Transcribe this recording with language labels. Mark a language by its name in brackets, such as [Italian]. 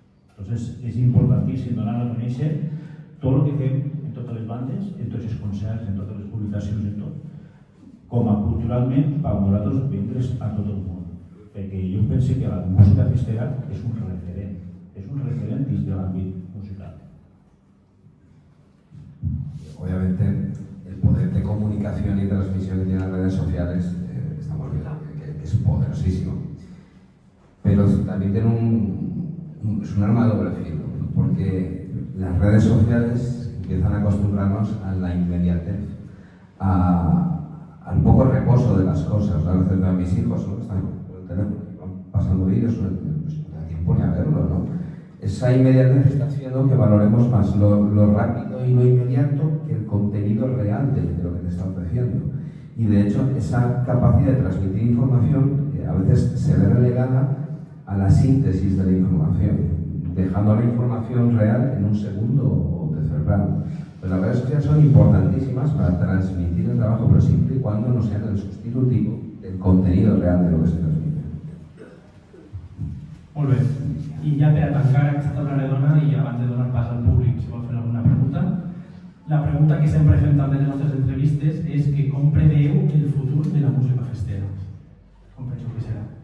[Catalan] Entonces és importantíssim donar a conèixer tot el que fem en totes les bandes, en tots els concerts, en totes les publicacions, en tot, com a culturalment per nosaltres vendre's a tot el món. Perquè jo penso que la música festera és un referent dins de l'àmbit musical. [Spanish] Obviamente, el poder de comunicación y transmisión que tienen las redes sociales, estamos viendo que es poderosísimo. Pero también tiene es un arma de doble filo, porque las redes sociales empiezan a acostumbrarnos a la inmediatez, al poco reposo de las cosas. A veces veo a mis hijos, ¿no? Están con el teléfono, van pasando vídeos, pues no da tiempo ni a verlo, ¿no? Esa inmediatez está haciendo que valoremos más lo rápido y lo inmediato que el contenido real de lo que te está ofreciendo. Y de hecho, esa capacidad de transmitir información a veces se ve relegada a la síntesis de la información, dejando la información real en un segundo o tercer plano. Pues las redes sociales son importantísimas para transmitir el trabajo, pero siempre y cuando no sean el sustitutivo del contenido real de lo que se transmite. [Catalan] Molt bé. I ja per a tancar aquesta taula redona i abans de donar pas al públic, si vol fer alguna pregunta, la pregunta que sempre fem també en les nostres entrevistes és que com preveu el futur de la música festera? Com penso que serà?